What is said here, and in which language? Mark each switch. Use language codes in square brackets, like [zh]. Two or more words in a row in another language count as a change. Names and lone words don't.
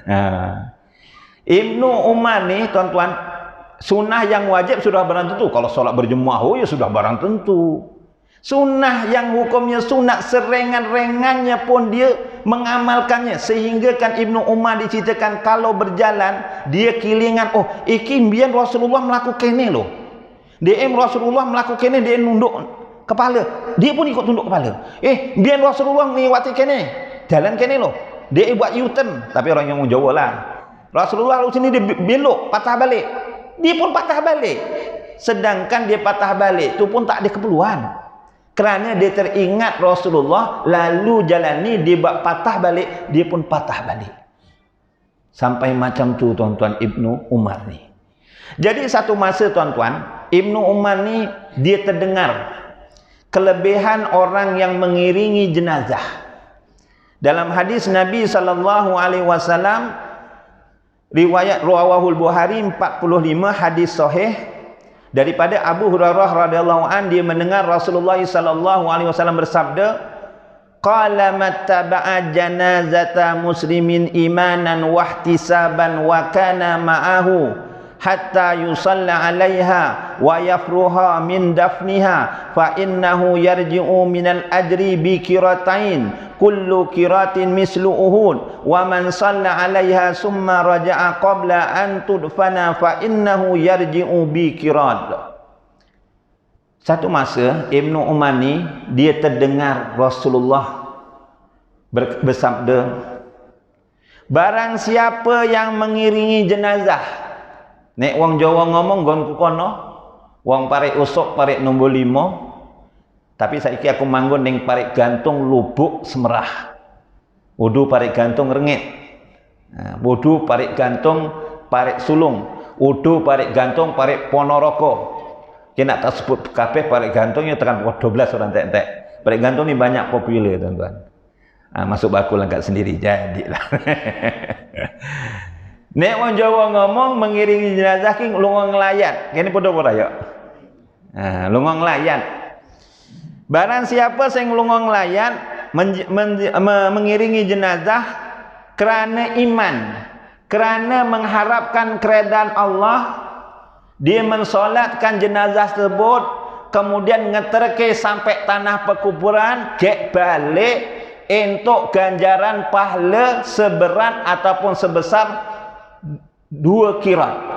[ms] Ibnu Umar ni tuan-tuan, sunnah yang wajib sudah barang tentu. Kalau solat berjemaah, ya sudah barang tentu. Sunnah yang hukumnya sunat, serengan-rengannya pun dia mengamalkannya. Sehingga kan Ibnu Umar diceritakan kalau berjalan, dia kilingan, [jv] oh iki mbiyen [ms] Rasulullah melakukan ni loh. Rasulullah melakukan ni, dia nunduk kepala. Dia pun ikut tunduk kepala. [jv] Mbiyen Rasulullah melewati kene, jalan kene loh. [ms] Dia buat U-turn, tapi orang yang mau jawab lah. Rasulullah lalu sini dia belok, patah balik. Dia pun patah balik. Sedangkan dia patah balik tu pun tak ada keperluan. Kerana dia teringat Rasulullah lalu jalan ni, dia buat patah balik, dia pun patah balik. Sampai macam tu tuan-tuan Ibnu Umar ni. Jadi satu masa tuan-tuan, Ibnu Umar ni dia terdengar kelebihan orang yang mengiringi jenazah. Dalam hadis Nabi [ar] صلى الله عليه وسلم, [ms] riwayat Rawahul Bukhari 45, hadis sahih daripada Abu Hurairah [ar] رضي الله عن, [ms] dia mendengar Rasulullah [ar] صلى الله عليه وسلم [ms] bersabda, [ar] قال من تبع جنازة مسلم إيمانا واحتسابا وكان معه حتى يصلى عليها ويفرغ من دفنها فإنه يرجع من الأجر بقيراطين كل قيراط مثل أحد ومن صلى عليها ثم رجع قبل أن تدفن فإنه يرجع بقيراط. [ms] Satu masa Ibnu Umar ni dia terdengar Rasulullah bersabda, barang siapa yang mengiringi jenazah, [jv] nek wong Jawa ngomong gon ku kono, wong parek usuk parek nombor 5, tapi saiki aku manggon ning parek gantung Lubuk Semerah. Wudu parek gantung Rengit. Wudu parek gantung parek Sulung. Wudu parek gantung parek Ponorogo. [ms] Kita tak sebut [jv] kabeh parek gantung ya tekan 12 orang entek-entek. [ms] Parek gantung ni banyak popular tuan-tuan. Masuk bakul angkat sendiri jadilah. [jv] Nek wong Jawa ngomong [ms] mengiringi jenazah [jv] ki lunga nglayat. Kene padha ora ya? Lunga nglayat. [ms] Barang siapa [jv] sing lunga nglayat [ms] mengiringi jenazah kerana iman, kerana mengharapkan keredaan Allah, dia mensolatkan jenazah tersebut, kemudian ngeterke sampai tanah perkuburan, gek balik untuk ganjaran pahala seberat ataupun sebesar 2 kirat.